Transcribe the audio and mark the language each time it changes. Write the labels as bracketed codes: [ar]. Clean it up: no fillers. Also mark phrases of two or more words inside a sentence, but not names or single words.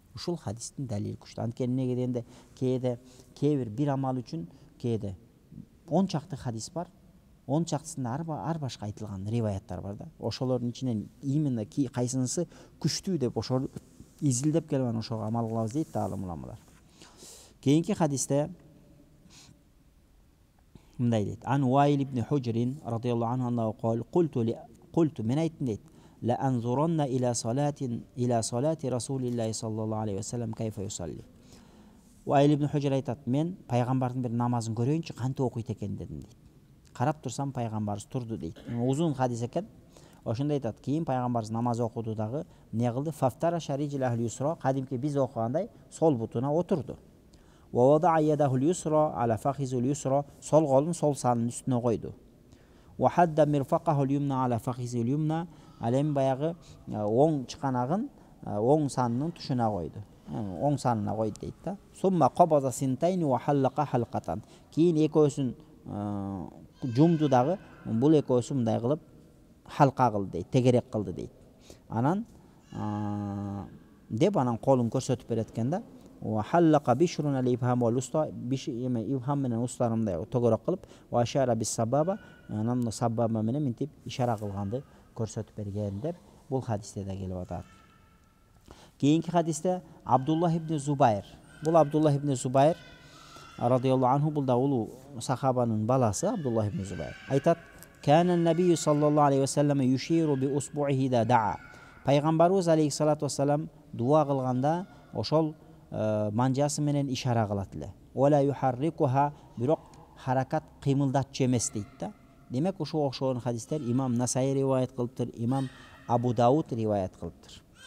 [ky] Ушул хадистин далили күчтүү. Анткени неге дегенде кээ бир амал үчүн кээде 10 чакты хадис бар. 10 чактысында ар башка айтылган риваяттар бар да. Ошолордун ичинен именно кайсынысы күчтүү деп ошол изилдеп келип анан ошого амал кылабыз дейт да алым уламалар. Кийинки хадисте мындай дейт. [ar] عن وائل بن حجر رضي الله عنه أنه قال قلت [ky] мен айттым дейт. [ar] لأنظرن إلى صلاة رسول الله صلى الله عليه وسلم كيف يصلي. [ky] Уайл ибн Худжр айтат, мен пайгамбардын бир намазын көрөйүнчү, кантип окуйт экен дедим дейт. Карап турсам пайгамбарыбыз турду дейт. Узун хадис экен. Ошондо айтат, кийин пайгамбарыбыз намаз окуду дагы эмне кылды? [ar] فافترش رجله اليسرى, [ky] кадимки биз окугандай сол бутуна отурду. [ar] ووضع يده اليسرى على فخذه اليسرى, [ky] сол колун сол санын үстүнө койду. [ar] وحد مرفقه الأيمن على فخذه الأيمن, [ky] алем баягы оң чыканагын оң санынын тушуна койду. Оң санына койду дейт да. [ar] ثم قبض اثنتين وحلق حلقة. [ky] Кийин экөөсүн жумду дагы, бул экөөсү мындай кылып халка кылды дейт, тегерек кылды дейт. Анан деп анан колун көрсөтүп берет экен да. [ar] وحلق بشر الإبهام والوسطى, [ky] ibham менен устаны мындай төгөрөк кылып, [ar] وأشار بالسبابة, [ky] анан сабаба менен минтип ишара кылганды көрсөтүп берген деп бул хадисте да келип атат. Кийинки хадисте Абдуллах ибн Зубайр. Бул Абдуллах ибн Зубайр радияллаху анху, бул да улуу сахабанын баласы Абдуллах ибн Зубайр. Айтат: [ar] "كان النبي صلى الله عليه وسلم يشير بإصبعه إذا دعا." [ky] Пайгамбарыбыз алейхиссалату вассалам дуа кылганда ошол манжасы менен ишара кылат эле. [ar] "ولا يحركها", [ky] бирок харакат кыймылдатчу эмес дейт да. Демек ушуга окшогон хадистер имам Насаи риваят кылыптыр, имам Абу Дауд риваят кылыптыр.